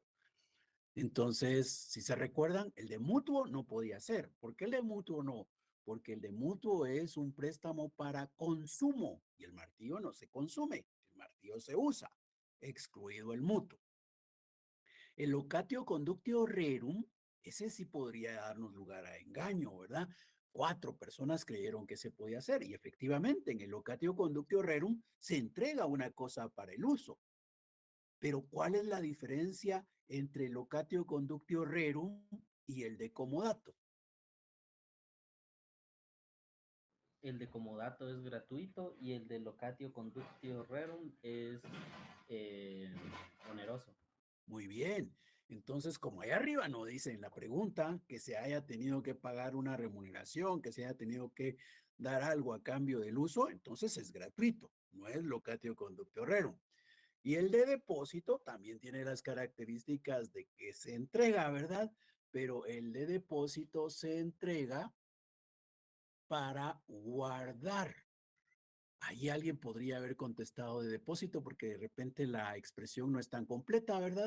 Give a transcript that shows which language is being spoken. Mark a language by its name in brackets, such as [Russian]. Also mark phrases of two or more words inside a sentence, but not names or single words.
[Spanish] Entonces, si se recuerdan, el de mutuo no podía ser. ¿Por qué el de mutuo no? Porque el de mutuo es un préstamo para consumo y el martillo no se consume, el martillo se usa, excluido el mutuo. [Latin] El locatio conductio rerum, [Spanish] ese sí podría darnos lugar a engaño, ¿verdad? 4 personas creyeron que se podía hacer y efectivamente en el [Latin] locatio conductio rerum [Spanish] se entrega una cosa para el uso. Pero ¿cuál es la diferencia entre el [Latin] locatio conductio rerum [Spanish] y el de comodato? El de comodato es gratuito y el de [Latin] locatio conductio rerum [Spanish] es eh, oneroso. Muy bien. Entonces, como ahí arriba no dice en la pregunta que se haya tenido que pagar una remuneración, que se haya tenido que dar algo a cambio del uso, entonces es gratuito, no es [Latin] locatio conductio rerum. [Spanish] Y el de depósito también tiene las características de que se entrega, ¿verdad? Pero el de depósito se entrega para guardar. Ahí alguien podría haber contestado de depósito porque de repente la expresión no es tan completa, ¿verdad?